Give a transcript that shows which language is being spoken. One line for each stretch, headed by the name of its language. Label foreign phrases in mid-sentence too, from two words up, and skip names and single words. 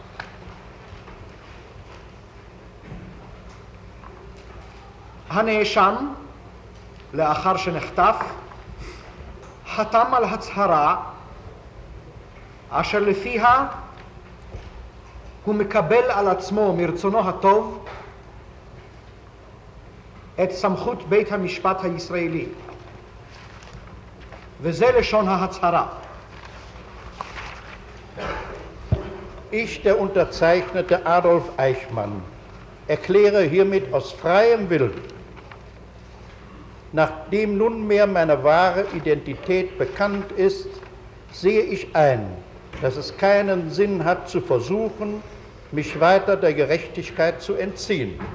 Hebrew: הנאשם, לאחר שנחטף, חתם על הצהרה אשר לפיה הוא מקבל על עצמו מרצונו הטוב את סמכות בית המשפט הישראלי. וזה לשון ההצהרה.
German: Ich, der Unterzeichnete Adolf Eichmann, erkläre hiermit aus freiem Willen, nachdem nunmehr meine wahre Identität bekannt ist, sehe ich ein, dass es keinen Sinn hat zu versuchen, mich weiter der Gerechtigkeit zu entziehen.